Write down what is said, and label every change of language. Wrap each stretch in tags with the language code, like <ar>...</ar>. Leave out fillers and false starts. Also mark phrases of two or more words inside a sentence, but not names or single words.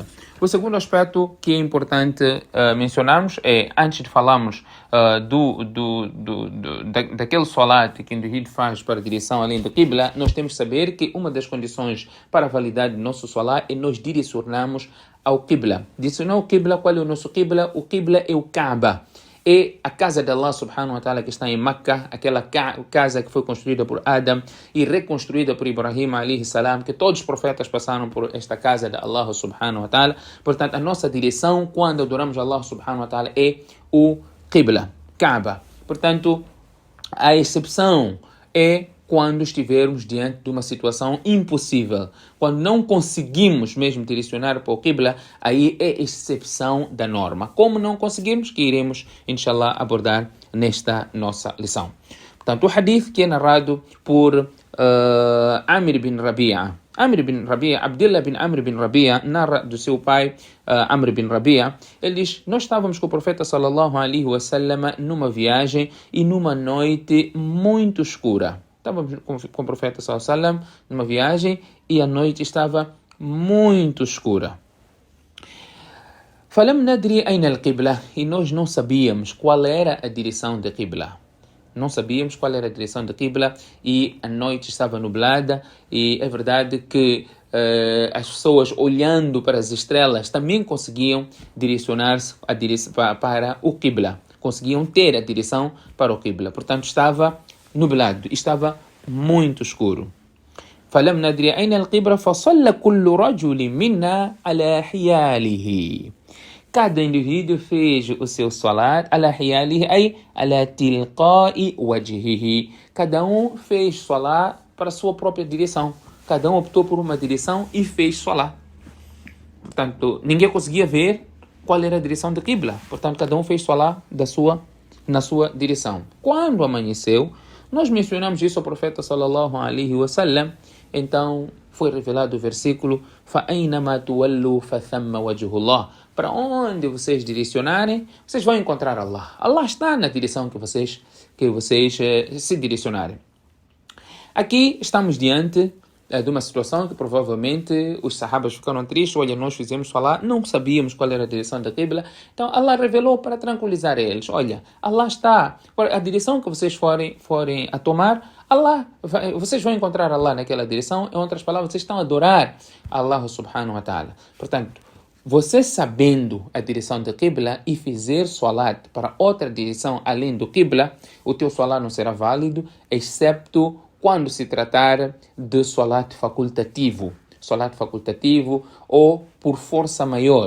<pt>O segundo aspecto que é importante mencionarmos é, antes de falarmos daquele salat que o indivíduo faz para a direção além do Qibla, nós temos que saber que uma das condições para a validade do nosso salat é nós direcionarmos ao Qibla. Direcionar ao Qibla, qual é o nosso Qibla? O Qibla é o Kaaba. É a casa de</pt> <ar>الله سبحانه وتعالى</ar> <pt>que está em Meca, aquela casa que foi construída por Adam e reconstruída por Ibrahim</pt> <ar>عليه السلام,</ar> <pt>que todos os profetas passaram por esta casa de</pt> <ar>الله سبحانه وتعالى.</ar> <pt>Portanto, a nossa direção quando adoramos</pt> <ar>الله سبحانه وتعالى</ar> <pt>é o Qibla, Kaaba. Portanto, a exceção é quando estivermos diante de uma situação impossível. Quando não conseguimos mesmo direcionar para o Qibla, aí é exceção da norma. Como não conseguirmos, que iremos, inshallah, abordar nesta nossa lição. Portanto, o hadith que é narrado por Amr bin Rabi'a. Abdullah bin Amr bin Rabi'a, narra do seu pai, Amr bin Rabi'a. Ele diz, nós estávamos com o profeta</pt> <ar>صلى الله عليه وسلم</ar> <pt>numa viagem e numa noite muito escura. Estávamos com o profeta</pt> <ar>صلى الله عليه وسلم</ar> <pt>numa viagem e a noite estava muito escura.</pt> <ar>فَلَمْ نَدْرِي أَيْنَ الْقِبْلَةِ</ar> <pt>E nós não sabíamos qual era a direção da Qibla. Não sabíamos qual era a direção da Qibla e a noite estava nublada e é verdade que as pessoas olhando para as estrelas também conseguiam direcionar-se para o Qibla. Conseguiam ter a direção para o Qibla. Portanto, estava nublado, estava muito escuro.</pt> <ar>فَلَمْ نَدْرِي أَيْنَ الْقِبْلَةِ فَصَلَّ كُلُّ رَجُلٍ مِنَّا عَلَى حِيَالِهِ</ar> <pt>Cada indivíduo fez o seu salat</pt> <ar>على حياله، أي على تلقاء وجهه.</ar> <pt>Cada fez salat para a sua própria direção. Cada optou por uma direção e fez salat. Portanto, ninguém conseguia ver qual era a direção da Qibla. Portanto, cada fez salat na sua direção. Quando amanheceu, nós mencionamos isso ao profeta</pt> <ar>صلى الله عليه وسلم.</ar> <pt>Então, foi revelado o versículo</pt> <ar>فَأَيْنَمَا تُوَلُّوا فَثَمَّ وَجْهُ اللَّهِ</ar> <pt>Para onde vocês direcionarem, vocês vão encontrar Allah. Allah está na direção que vocês se direcionarem. Aqui estamos diante de uma situação que provavelmente os sahabas ficaram tristes. Olha, nós fizemos falar, não sabíamos qual era a direção da Qibla. Então Allah revelou para tranquilizar eles. Olha, Allah está, a direção que vocês forem a tomar, vocês vão encontrar Allah naquela direção. Em outras palavras, vocês estão a adorar</pt> <ar>الله سبحانه وتعالى.</ar> <pt>Portanto, você sabendo a direção da Qibla e fizer salat para outra direção além do Qibla, o teu salat não será válido, excepto quando se tratar de salat facultativo. salat facultativo ou por força maior.</pt>